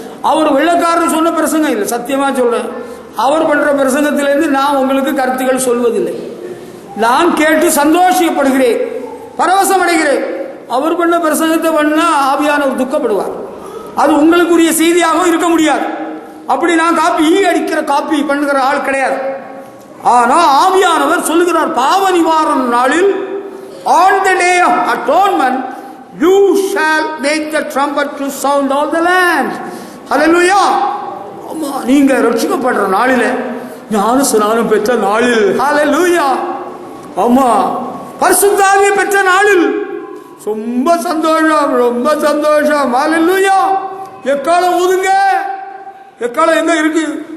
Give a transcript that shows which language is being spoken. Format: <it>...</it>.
<ta>அவர் வெள்ளக்காரர் சொன்ன பிரசங்கம் இல்லை, சத்தியமா சொல்றேன். அவர் பண்ற பிரசங்கத்திலிருந்து நான் உங்களுக்கு கருத்துக்கள் சொல்வதில்லை. நான் கேட்டு சந்தோஷப்படுகிறேன், பரவசம் அடைகிறேன். அவர் பண்ண பிரசங்கத்தை பண்ணா ஆவியானவர் துக்கப்படுவார். அது உங்களுக்குரிய செய்தியாக இருக்க முடியாது. அப்படி நான் காப்பி பண்ணுகிற ஆள் கிடையாது. ஆனா ஆவியானவர் சொல்லுகிறார், பாவ நிவாரண நாளில்,</ta> <en>on the day of atonement you shall make the trumpet to sound all the land.</en> <ta>ஹல்லேலூயா. ஆமா, நீங்க ரட்சிக்கப்படுற நாளில, ஞான ஸ்நானம் பெற்ற நாளில், ஹல்லேலூயா. ஆமா, பரிசுத்த ஆவியை பெற்ற நாளில் ரொம்ப சந்தோஷம். ஹல்லேலூயா. எக்காலம் ஊதுங்க. எக்காலம் எங்க இருக்கு?</ta>